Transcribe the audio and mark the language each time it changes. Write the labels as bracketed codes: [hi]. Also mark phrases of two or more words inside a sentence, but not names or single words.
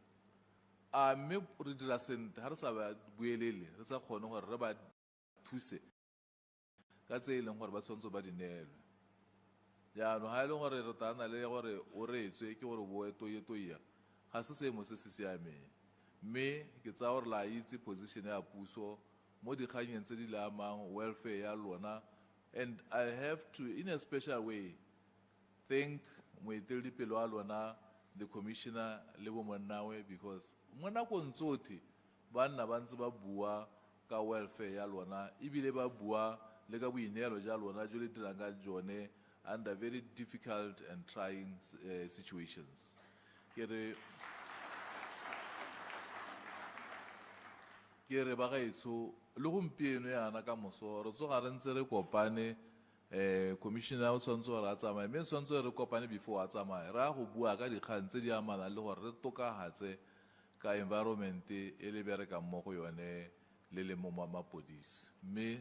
[tn] a mme re dira sente ga re sa ba buelele re sa kgone gore re ba thuse ka tse e leng gore ba tshwanetse ba di neelwe jaanong ga e leng gore re tana le gore o reetswe ke gore boe toyetoya ga se seemo se se siameng mme ke tsaya gore la itse position ya puso mo dikganyeng tse di le amang welfare ya lona [en] and I have to in a special way thank [tn] moeteledipele wa lona [en] the commissioner [tn] le bo monnawe because mo nakong tsotlhe ba nna ba ntse ba bua ka welfare ya lona ebile ba bua le ka boineelo ja lona jo le dirang ka jone [en] under very difficult and trying situations [tn] ke re ke re ba gaetsho le gompieno yana ka moso re tsoga re ntse re kopane commissioner o tshwanetse gore a tsamaye mme tshwanetse re kopane before a tsamaye re a go bua ka dikgang tse di amanang le gore re tokagatse ka environment e le berekang mo go yone le le mo mapodisi mme